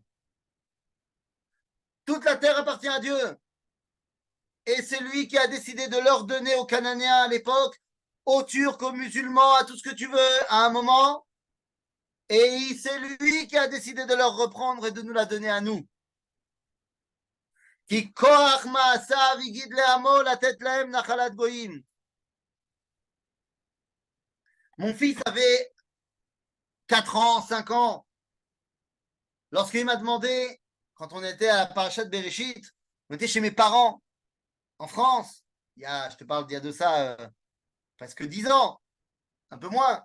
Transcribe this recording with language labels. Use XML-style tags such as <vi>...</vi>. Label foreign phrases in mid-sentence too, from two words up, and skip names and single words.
<fr>Toute la terre appartient à Dieu. Et c'est lui qui a décidé de leur donner aux Cananéens à l'époque, aux Turcs, aux musulmans, à tout ce que tu veux, à un moment. Et c'est lui qui a décidé de leur reprendre et de nous la donner à nous.</fr> <he>כי כח מעשיו יגיד לעמו לתת להם נחלת גוים.</he> <fr>Mon fils avait 4 ans, 5 ans. Lorsqu'il m'a demandé, quand on était à la parashat Bereshit, on était chez mes parents. en France, je te parle d'il y a de ça presque 10 ans, un peu moins.</fr>